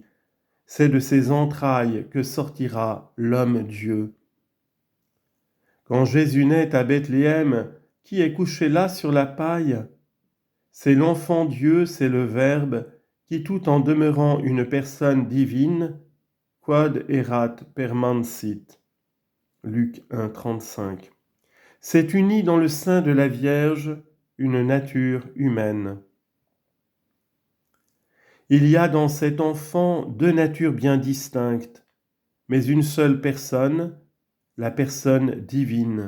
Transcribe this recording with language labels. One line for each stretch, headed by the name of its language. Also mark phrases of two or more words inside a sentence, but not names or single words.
French: C'est de ses entrailles que sortira l'homme-Dieu. Quand Jésus naît à Bethléem, qui est couché là sur la paille? C'est l'enfant Dieu, c'est le Verbe, qui tout en demeurant une personne divine,
Latin: quod erat permansit.
French: Luc 1, 35. S'est uni dans le sein de la Vierge une nature humaine. Il y a dans cet enfant deux natures bien distinctes, mais une seule personne, la personne divine.